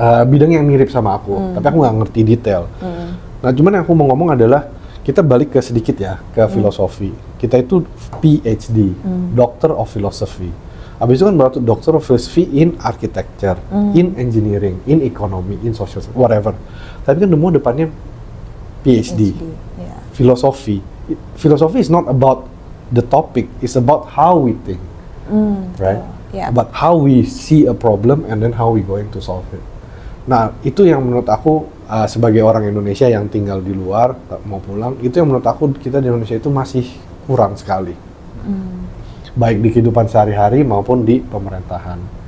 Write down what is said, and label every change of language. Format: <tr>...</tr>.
<id>Bidang yang mirip sama aku, tapi aku nggak ngerti detail. Nah, cuman yang aku mau ngomong adalah kita balik ke sedikit ya, ke filosofi. Kita itu PhD, Doctor of Philosophy. Habis itu kan berarti Doctor of Philosophy</id> <en>in Architecture, in Engineering, in Economy, in Social, whatever.</en> <id>Tapi kan semua depannya PhD. Filosofi.</id> <en>Filosofi is not about the topic, it's about how we think, right? About how we see a problem and then how we going to solve it.</en> <id>Nah, itu yang menurut aku sebagai orang Indonesia yang tinggal di luar, mau pulang, itu yang menurut aku kita di Indonesia itu masih kurang sekali. Baik di kehidupan sehari-hari maupun di pemerintahan.</id>